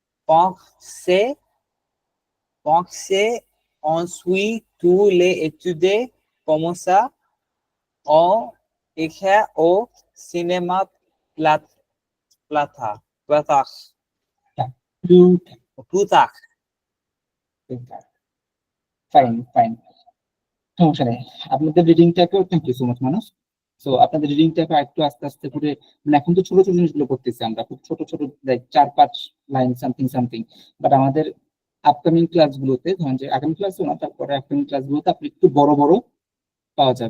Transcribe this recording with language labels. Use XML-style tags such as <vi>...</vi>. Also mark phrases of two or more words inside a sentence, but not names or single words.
<fr>Pensez. Ensuite, tous les étudiants commencent à écrire au cinéma plata. Plus tard.</fr> <bn>ফাইন ফাইন, সমস্যা নেই। আপনাদের রিডিংটাকেও</bn> <en>thank you so much</en> <bn>মানুষ। সো আপনাদের রিডিংটাকে একটু আস্তে আস্তে করে, মানে এখন তো ছোট ছোট জিনিসগুলো করতেছি আমরা, খুব ছোট ছোট, লাইক 4-5 লাইন সামথিং, বাট আমাদের আপকামিং ক্লাসগুলোতে, ধরেন যে আগামী ক্লাসও না, তারপরে আপকামিং ক্লাসগুলোতে আপনি একটু বড় বড় পাওয়া যাবে।</bn>